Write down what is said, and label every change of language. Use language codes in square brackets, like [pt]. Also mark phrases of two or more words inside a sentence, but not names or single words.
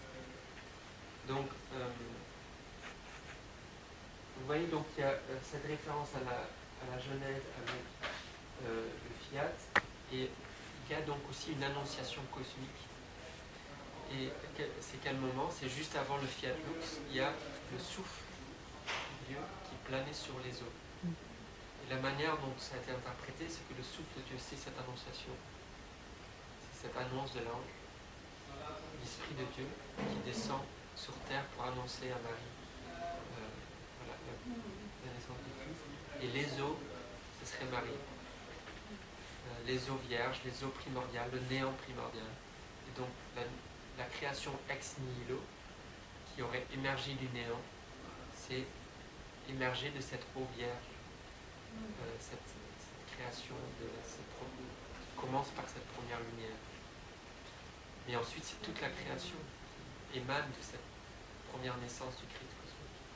[fr] Donc, vous voyez, donc il y a cette référence à la Genèse avec le fiat, et il y a donc aussi une annonciation cosmique. Et c'est quel moment? C'est juste avant le [la] fiat lux, [fr] il y a le souffle de Dieu qui planait sur les eaux. Et la manière dont ça a été interprété, c'est que le souffle de Dieu, c'est cette annonciation, c'est cette annonce de l'ange, l'Esprit de Dieu qui descend sur terre pour annoncer à Marie la naissance du Christ. Et les eaux, ce serait Marie. Les eaux vierges, les eaux primordiales, le néant primordial. Et donc la création [la] ex nihilo, [fr] qui aurait émergé du néant, c'est émerger de cette eau vierge. Cette création qui commence par cette première lumière. Et ensuite, c'est toute la création qui émane de cette première naissance du Christ cosmique.